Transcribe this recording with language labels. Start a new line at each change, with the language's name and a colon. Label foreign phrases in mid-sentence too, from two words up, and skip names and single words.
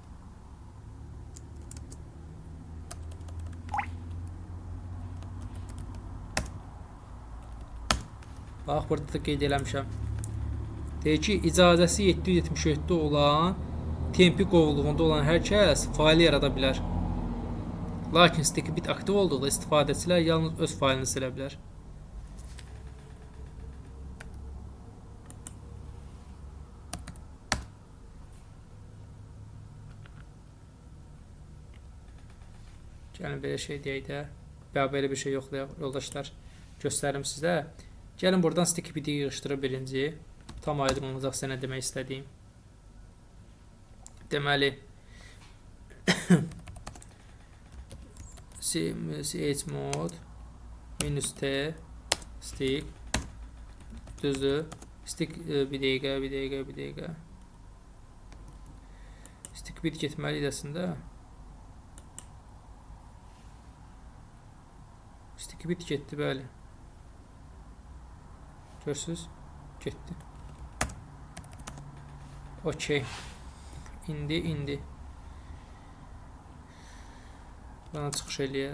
Azerbaijani: Bax, burada da qeyd eləmişəm. Deyir ki, icazəsi 777 olan, tempi qovluğunda olan hər kəs faili yarada bilər. Lakin
English: sticky bit
Azerbaijani: aktiv olduqda istifadəçilər yalnız öz failini silə bilər. Gəlin belə şey deyək də. Belə bir şey yoxlayaq yoldaşlar. Göstərim sizə. Gəlin buradan
English: sticky biti
Azerbaijani: yığışdırıb birinci. Tam aydın olacaq sənə demək istədiyim. Deməli chmod -t stick düzdür. Stick bir dəqiqə.
English: Stick bit
Azerbaijani: getməli idəsində.
English: Sticky bit
Azerbaijani: getdi, bəli. Görürsünüz? Getdi. Okey. İndi. Buradan çıxış eləyək.